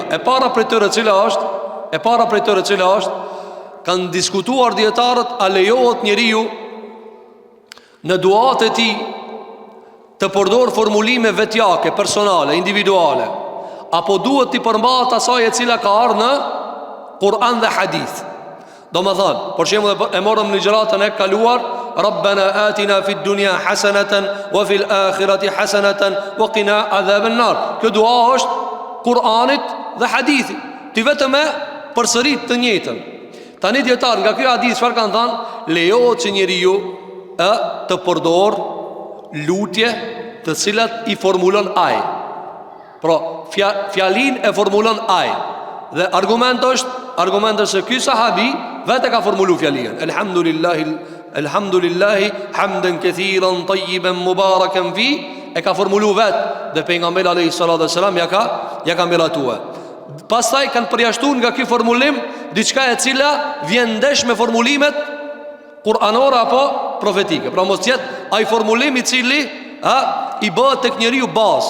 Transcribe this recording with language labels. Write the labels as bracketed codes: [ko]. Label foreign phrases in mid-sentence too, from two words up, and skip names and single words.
[sq] E para prej tyre cila është, kanë diskutuar dietarët a lejohet njeriu në duat e tij të përdor formulime vetjake, personale, individuale, apo duhet t'i përmbahet asaj e cila ka ardhur në Kur'an dhe hadith. Do më thënë, për shembull e morëm në gjëratën e kaluar, [ar] ربنا آتنا في الدنيا حسنة وفي الآخرة حسنة وقنا عذاب النار. [sq] Kjo dua është Kur'anit dhe hadithi. Ti vetëm e përsërit të njëjtën. Tani dietar nga ky hadith çfarë kanë thënë? Lejohet që njeriu të përdor lutje të cilat i formulon ai. Pra, fjalin e formulon ai. Dhe argument është se ky sahabi vetë ka formulu fjalin. [ar] الحمد لله حمدا كثيرا طيبا مباركا في, [sq] e ka formulu vetë dhe pejgamberi [ar] عليه الصلاة والسلام [sq] ja ka miratua. Pastaj kanë përjashtuar nga ky formulim diçka e cila vjen ndesh me formulimet kuranore apo profetike. Pra mos jetë ai formulim i cili i bëhet tek njeriu bazë.